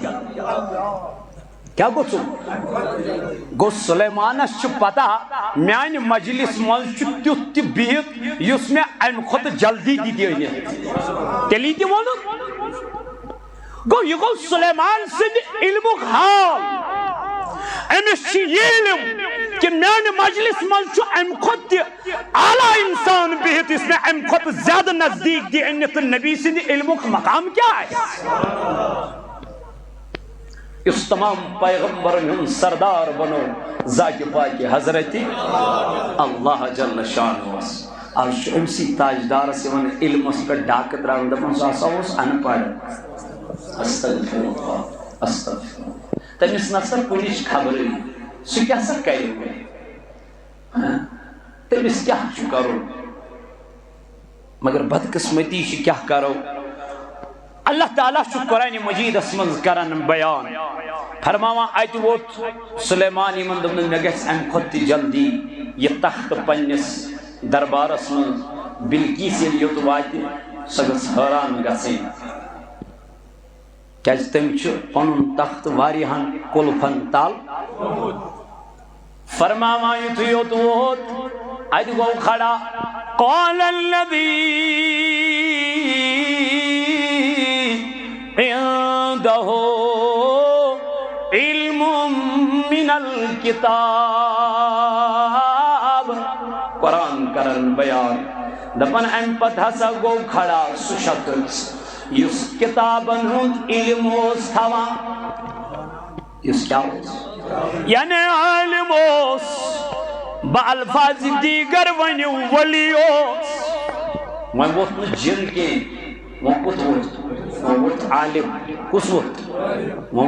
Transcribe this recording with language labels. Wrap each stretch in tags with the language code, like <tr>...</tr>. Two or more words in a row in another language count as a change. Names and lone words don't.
<ks>کیا گوٚژھ گوٚو سلیمانس چھُ پتہ میانہِ مجلس منٛز چھُ تیُتھ تہِ بِہِتھ یُس مےٚ امہِ کھۄتہٕ جلدی دِتہِ أنِتھ تیٚلی تہِ ووٚنُکھ گوٚو یہِ گوٚو سلیمان سٕنٛدِ علمُک حال أمِس چھُ یہِ علم کہ میانہِ مجلس منٛز چھُ امہِ کھۄتہٕ تہِ اعلیٰ انسان بِہِتھ یُس مےٚ امہِ کھۄتہٕ زیادٕ نزدیٖک دِ أنِتھ تہٕ نبی سٕنٛدِ علمُک مقام کیٛاہ آسہِ اس تمام پیغمبرن ہن سردار بنو ذات پاک حضرت</ks> <ar>اللہ جل شانہ</ar> <ks>آج امسی تاجدارس علمس پہ ڈاکہ تراون دپان سُہ ہسا اوس ان پڑھ</ks> <ar>استغفر اللہ استغفر</ar> <ks>تمس نسا کُنِچ خبرٕے سُہ کیٛاہ سا کرِ تٔمِس کیٛاہ چھُ کرُن مگر بدقسمتی چھِ کیٛاہ کرو اللہ تعالیٰ چھُ قرآن مجیدس منٛز کران بیان فرماوان اتہِ ووت سلیمان یِمن دوٚپنس مےٚ گژھِ امہِ کھۄتہٕ تہِ جلدی یہِ تخت پننِس دربارس منٛز بلقیس ییٚلہِ یوٚت واتہِ سۄ گٔژھ حٲران گژھٕنۍ کیازِ تٔمۍ چھُ پنُن تخت واریاہن قُلفن تل فرماوان یُتھُے یوٚت ووت اتہِ گوٚو کھڑا</ks> <ar>قال الذی عنده علم من الکتاب</ar> <ks>قرآن کرن بیان دپن امہِ پتہٕ ہسا گوٚو کھڑا سُہ شخص یُس کتابن ہُنٛد علم اوس تھاوان یُس کیٛاہ اوس یعنی عالم اوس</ks> <ur>بالفاظ دیگر</ur> <ks>ؤنِو ولی اوس وۄنۍ ووٚتھ نہٕ جِن کینٛہہ وۄنۍ کوٚت ووٚتھ وۄنۍ ووٚتھ عالم کُس ووٚتھ وۄنۍ</ks>